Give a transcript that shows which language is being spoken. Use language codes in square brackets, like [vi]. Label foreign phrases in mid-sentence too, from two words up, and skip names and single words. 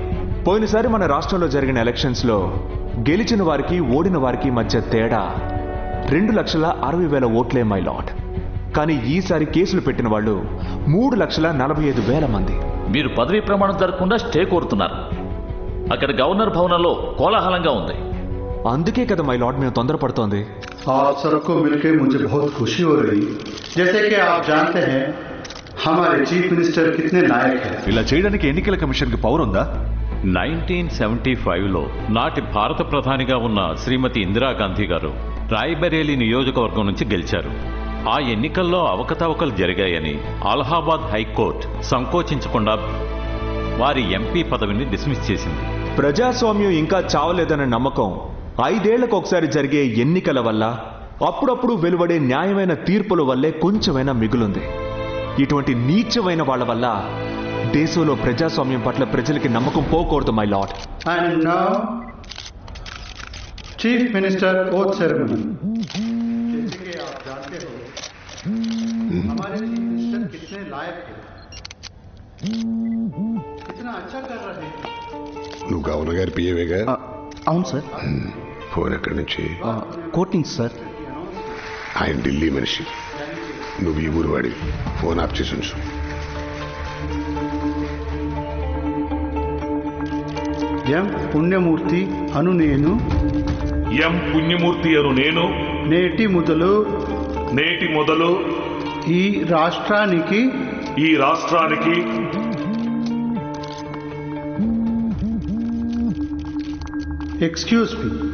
[te] పోయినసారి మన రాష్ట్రంలో జరిగిన ఎలక్షన్స్ లో గెలిచిన వారికి ఓడిన వారికి మధ్య తేడా 2,60,000 ఓట్లే [en] my lord. [te] కానీ ఈసారి కేసులు పెట్టిన వాళ్ళు 3,45,000 మంది. మీరు పదవీ ప్రమాణం జరగకుండా స్టే కోరుతున్నారు. అక్కడ గవర్నర్ భవనంలో కోలాహలంగా ఉంది. అందుకే కదా [en] my lord [te] మేము తొందరపడుతోంది. [hi] आप सबको मिलकर मुझे बहुत खुशी हो रही। जैसे कि आप जानते हैं हमारे [en] chief minister [hi] कितने लायक हैं। [te] ఇలా చేయడానికి ఎన్నికల కమిషన్ కి పవర్ ఉందా? 1975లో నాటి భారత ప్రధానిగా ఉన్న శ్రీమతి ఇందిరాగాంధీ గారు రాయ్బరేలీ నియోజకవర్గం నుంచి గెలిచారు. ఆ ఎన్నికల్లో అవకతవకలు జరిగాయని అలహాబాద్ హైకోర్టు సంకోచించకుండా వారి ఎంపీ పదవిని డిస్మిస్ చేసింది. ప్రజాస్వామ్యం ఇంకా చావలేదన్న నమ్మకం 5 ఏళ్లకు ఒకసారి జరిగే ఎన్నికల వల్ల, అప్పుడప్పుడు వెలువడే న్యాయమైన తీర్పుల వల్లే కొంచెమైనా మిగులుంది. ఇటువంటి నీచమైన వాళ్ళ వల్ల దేశంలో ప్రజాస్వామ్యం పట్ల ప్రజలకి నమ్మకం పోకూడదు [en] my lord. And now chief minister oath ceremony. [hi] जैसे कि आप जानते हो हमारे [en] chief minister [hi] कितने लायक हैं, कितना अच्छा कर रहे हैं। [te] నువ్వు గవర్నర్ గారి పిఏవేగా? అవును సార్. ఫోన్ ఎక్కడి నుంచి? కోర్టు నుంచి సార్. ఆయన ఢిల్లీ మనిషి, నువ్వు ఈ ఊరు వాడి. [en] phone off [te] చేసి ఉంచు. ఎం పుణ్యమూర్తి అను నేను నేటి మొదలు ఈ రాష్ట్రానికి [en] excuse me.